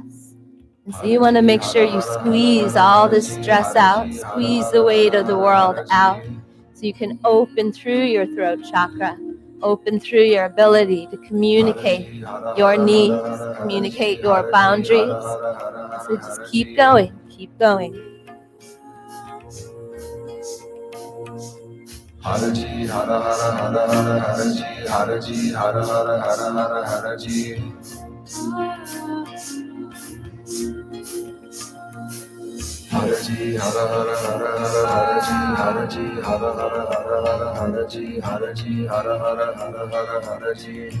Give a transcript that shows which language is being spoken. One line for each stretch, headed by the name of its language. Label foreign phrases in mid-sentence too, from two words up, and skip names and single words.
English: And so you want to make sure you squeeze all this stress out, squeeze the weight of the world out, so you can open through your throat chakra, open through your ability to communicate your needs, communicate your boundaries. So just keep going, keep going. Haraji, hara hara hara hara haraji, haraji, hara hara hara hara haraji. Haraji, hara hara hara hara haraji, haraji, hara hara hara hara haraji, haraji, hara hara hara hara haraji.